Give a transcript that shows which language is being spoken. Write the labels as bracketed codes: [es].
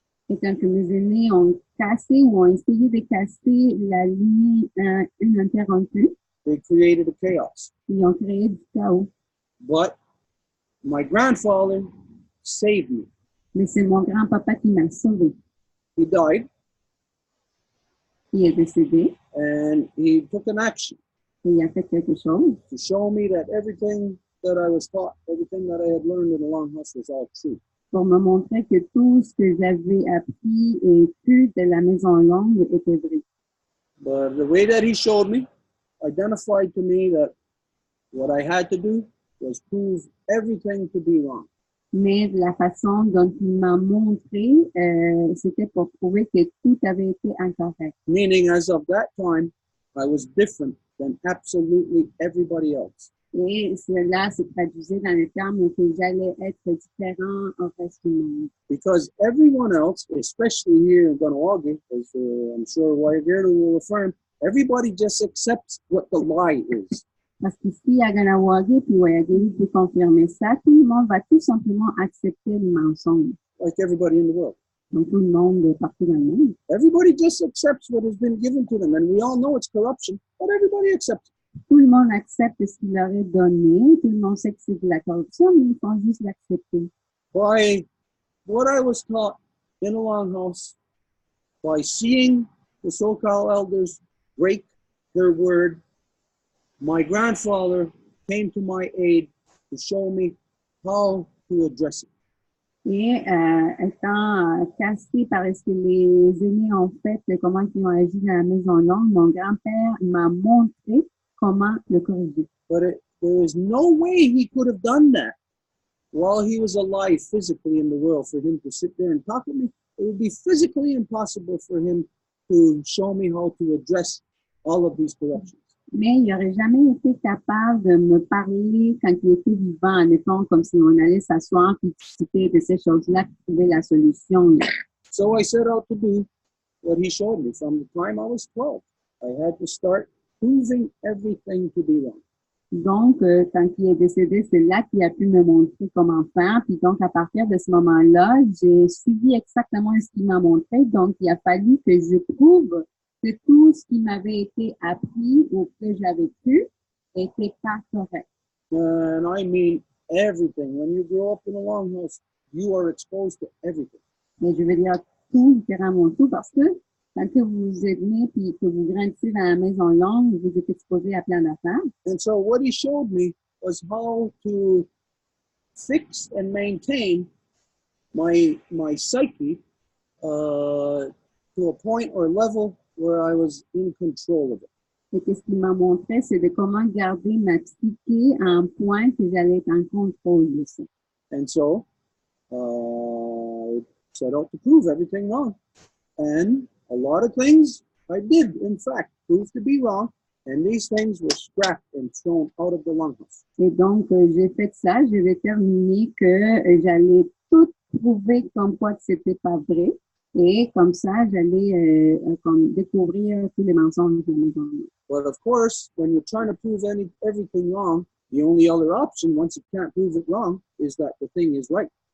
[fr] Et quand mes aînés ont cassé ou ont essayé de casser la lignée ininterrompue, [en] they created a chaos. [fr] ils ont créé du chaos. [en] But my grandfather saved me. [fr] Mais c'est mon grand-papa qui m'a sauvé. [en] He died. [fr] Il est décédé. [en] And he took an action. [fr] Et il a fait quelque chose. [en] To show me that everything that I was taught, everything that I had learned in the longhouse was all true. [fr] Pour me montrer que tout ce que j'avais appris et pu de la Maison Longue était vrai. [en] But the way that he showed me, identified to me that what I had to do was prove everything to be wrong. [fr] Mais de la façon dont il m'a montré, c'était pour prouver que tout avait été incorrect. [en] Meaning, as of that time, I was different than absolutely everybody else. [fr] Et cela se traduisait dans le terme que j'allais être différent au reste du monde. [en] Because everyone else, especially here in Ganawagi, as I'm sure Waigerdu will affirm, everybody just accepts what the lie is. [fr] Parce qu'ici, à Ganawagi, puis Waigerdu peut confirmer ça, tout le monde va tout simplement accepter le mensonge. [en] Like everybody in the world. [fr] Donc tout le monde partout dans le monde. [en] Everybody just accepts what has been given to them, and we all know it's corruption, but everybody accepts it. [fr] Tout le monde accepte ce qu'il leur est donné. Tout le monde sait que c'est de la corruption, mais ils font juste l'accepter. [en] By what I was taught in a longhouse, by seeing the so-called elders break their word, my grandfather came to my aid to show me how to address it. [fr] Et étant cassé par ce que les aînés ont fait, comment ils ont agi dans la Maison Longue, mon grand-père m'a montré comment le corriger. [en] But there is no way he could have done that while he was alive physically in the world for him to sit there and talk to me. It would be physically impossible for him to show me how to address all of these corruptions. [fr] Mais il n'aurait jamais été capable de me parler quand il était vivant, mettons, comme si on allait s'asseoir et discuter de ces choses-là pour trouver la solution. [en] So I set out to do what he showed me from the time I was 12. I had to start proving everything to be wrong. [fr] Donc, quand il est décédé, c'est là qu'il a pu me montrer comment faire. Puis donc, à partir de ce moment-là, j'ai suivi exactement ce qu'il m'a montré. Donc, il a fallu que je prouve que tout ce qui m'avait été appris ou que j'avais pu était pas correct. [en] And I mean everything. When you grow up in a longhouse, you are exposed to everything. [fr] Mais je veux dire tout, littéralement tout, parce que quand vous êtes né puis que vous grandissez dans la Maison Longue, vous êtes exposé à plein d'affaires. [en] And so what he showed me was how to fix and maintain my psyche to a point or level where I was in control of it. [fr] Et ce qu'il m'a montré, c'est de comment garder ma psyché à un point que j'allais être en contrôle de ça. [en] And so I set out to prove everything wrong. And a lot of things I did, in fact, prove to be wrong. And these things were scrapped and thrown out of the longhouse. [fr] Et donc, j'ai fait ça. J'ai déterminé que j'allais tout prouver comme quoi que c'était pas vrai. Et comme ça, j'allais comme découvrir tous les mensonges de mes enfants. [en] But of course, when you're trying to prove everything wrong, the only other option, once you can't prove it wrong, is that the thing is right.